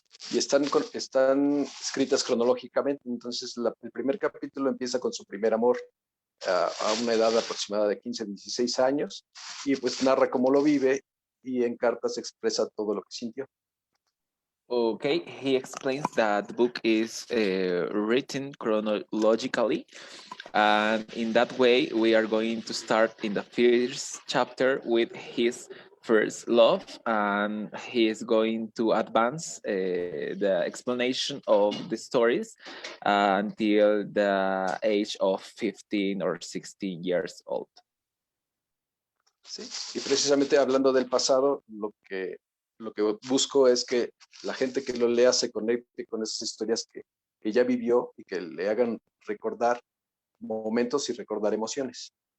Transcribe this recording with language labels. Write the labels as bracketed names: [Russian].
[Spanish] Y están escritas cronológicamente, entonces el primer capítulo empieza con su primer amor a una edad aproximada de 15, 16 años y pues narra cómo lo vive y en cartas expresa todo lo que sintió. [English] Okay, he explains that the book is written chronologically, and in that way we are going to start in the first chapter with his first love, and he is going to advance the explanation of the stories until the age of 15 or 16 years old. [Spanish] Sí, y precisamente hablando del pasado, lo que busco es que la gente que lo lea se conecte con esas historias que ya vivió y que le hagan recordar momentos y recordar emociones.